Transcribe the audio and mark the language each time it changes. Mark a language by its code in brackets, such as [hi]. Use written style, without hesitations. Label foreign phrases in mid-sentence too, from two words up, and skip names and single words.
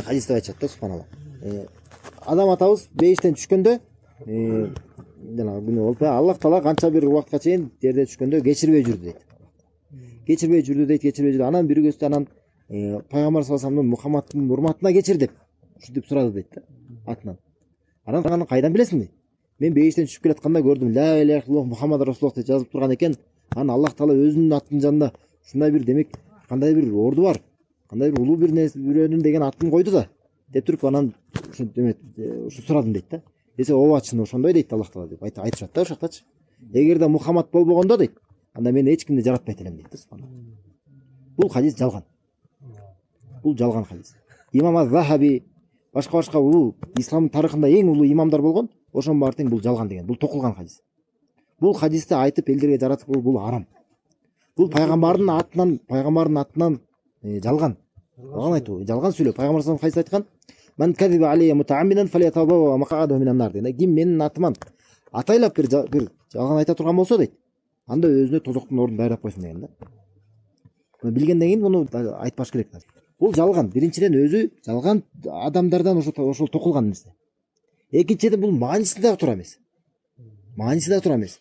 [ky] Хадис деп айтышат да, субханалла. Адам атабыз бейиштен түшкөндө, жана күнөө болуп, Аллах Таала канча бир убакытка чейин жерде түшкөндө кечирбей жүрдү дейт. Кечирбей жүрдү. Анан бир көстө анан Пайгамбар [ar] صلى الله عليه وسلم [ky] Мухаммадтын урматына кечир деп ушинтип сурады дейт да, атынан. Анан кайдан билесиң дейт. Мен бейиштен түшүп келатканда көрдүм, [ar] لا إله إلا الله محمد رسول الله [ky] деп жазып турган экен. Анан Аллах Таала өзүнүн аттын жанында ушундай бир, демек, кандай бир орду бар, кандай бир улуу бир бирөөнүн деген атын койду да, деп туруп анан ушу сурадым дейт да. Десе, ооба чын ошондой дейт Аллах Таала деп айтышат да ошоктачы. Эгерде Мухаммад болбогондо дейт, анда мен эч кимди жаратпайт элем дейт да, субханалла. Бул хадис жалган. Бул жалган хадис. Имам аз-Захаби башка улуу ислам тарыхында эң улуу имамдар болгон, ошонун баары тең бул жалган деген. Бул токулган хадис. Бул хадисти айтып элдерге жаратып бул арам. Бул пайгамбардын атынан жалган. Жалган айтуу, жалган сүйлөө. Пайгамбар [ar] صلى الله عليه وسلم [ky] айткан: [ar] "من كذب علي متعمدا فليتبوأ مقعده من النار" дейт. [ky] Ким менин атыман атайлап бир жалган айта турган болсо дейт, анда өзүнө тозоктун ордун дайрап койсун деген да. Билгенден кийин муну айтпаш керек. Бул жалган. Биринчиден өзү жалган адамдардан ошол токулган нерсе. Экинчиден бул маанисинде дагы тура эмес.